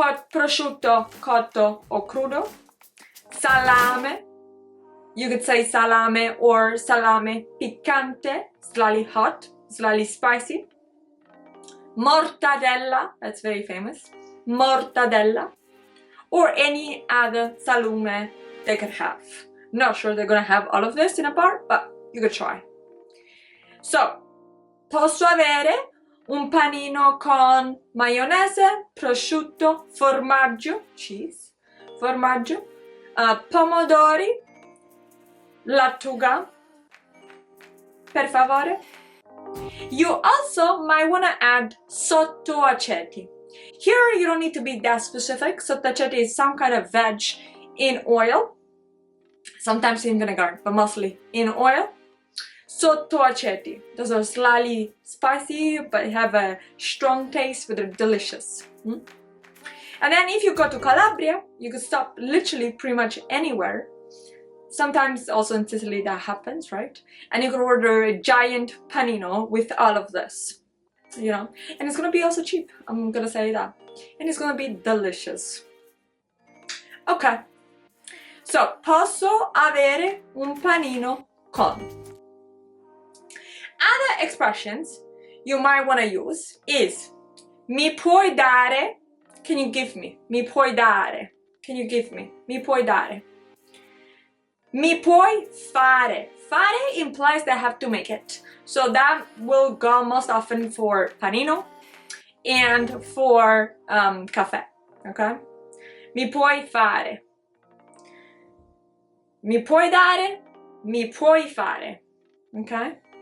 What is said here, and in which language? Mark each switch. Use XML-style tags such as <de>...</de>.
<en>Prosciutto, cotto, or crudo. Salame, you could say salame or salame piccante, slightly hot, slightly spicy. Mortadella, that's very famous. Mortadella, or any other salume they could have. Not sure they're gonna have all of this in a bar, but you could try.</en> <it>So, posso avere un panino con maionese, prosciutto, formaggio, cheese, formaggio, pomodori, lattuga, per favore.</it> <en>You also might want to add sottoaceti. Here you don't need to be that specific. Sottoaceti is some kind of veg in oil, sometimes in vinegar, but mostly in oil. Sottoaceti. Those are slightly spicy, but have a strong taste, but they're delicious. And then if you go to Calabria, you can stop literally pretty much anywhere. Sometimes also in Sicily that happens, right? And you can order a giant panino with all of this, you know? And it's gonna be also cheap, I'm gonna say that. And it's gonna be delicious. Okay.</en> <it>So, posso avere un panino con.</it> <en>Other expressions you might want to use is</en> <it>mi puoi dare,</it> <en>can you give me?</en> <it>Mi puoi dare,</it> <en>can you give me?</en> <it>Mi puoi dare. Mi puoi fare.</it> <en>Fare implies that I have to make it. So that will go most often for panino and for caffè, okay?</en> <it>Mi puoi fare. Mi puoi dare, mi puoi fare, okay?</it>